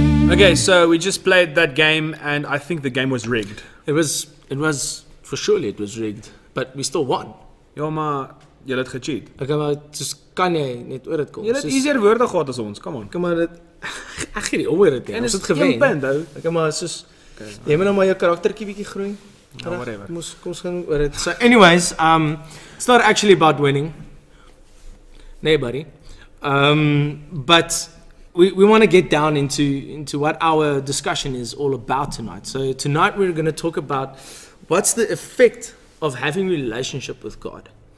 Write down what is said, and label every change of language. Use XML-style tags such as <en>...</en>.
<en>Okay, so we just played that game, and I think the game was rigged. It was for surely it was rigged, but we still won.</en> <af>Ja, maar jy het gecheat. Okay, maar dis kan jy net oor dit kom. Jy het easier woorde gehad as ons.</af> <en>Come on.</en> <af>Kom maar dit ek gee nie om oor dit nie. En Ons is het gewen. 1 punt, ou. Okay, maar soos jy moet nou maar jou karaktertjie bietjie groei. Ja, whatever. Kom ons gaan oor dit.</af> <en>So anyways, it's not actually about winning. Nee, buddy. But we want to get down into what our discussion is all about tonight. So tonight we're going to talk about what's the effect of having a relationship with God</en>